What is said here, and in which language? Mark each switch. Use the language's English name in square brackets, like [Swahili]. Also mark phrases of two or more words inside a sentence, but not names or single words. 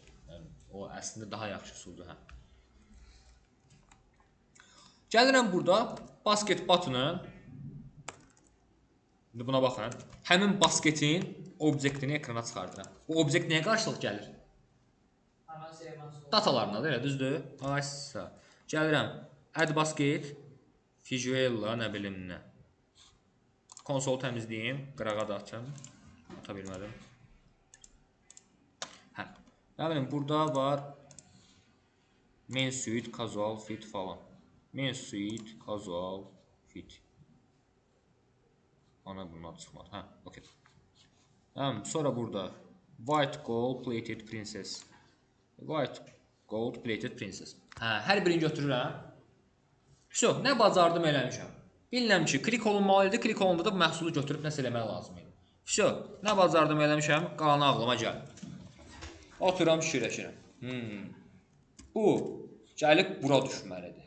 [Azerbaijani] O əslində daha yaxşı üsuldur. Gəlirəm burada [English] basket button'ın. [Azerbaijani] Buna baxın. Həmin basketin obyektini ekrana çıxardıram. Bu obyekt nəyə qarşılıq gəlir? Datalarına da elə, düzdür? Gəlirəm. [English] Add basket. [Azerbaijani] Visual-la, nə bilim nə. Konsolu təmizləyim. Qırağa da açım. Ata bilmədim. Nə bilim, burada var [English] main suite, casual fit [Azerbaijani] falan. [English] Main suite, casual fit. [Azerbaijani] Ana bundan çıxmadı. Okey. [English] Sonra burada white gold plated princess. White gold plated princess. [Azerbaijani] Hər birini götürürəm. Nə bacardım eləmişəm. Bilirəm ki, klik olunmalı idi. Klik olundu da bu məhsulu götürüb nəsə eləmək lazım idi. Nə bacardım eləmişəm, qalanı ağlıma gəlir. Oturam, fikirləşirəm. Bu gəlib bura düşməlidir.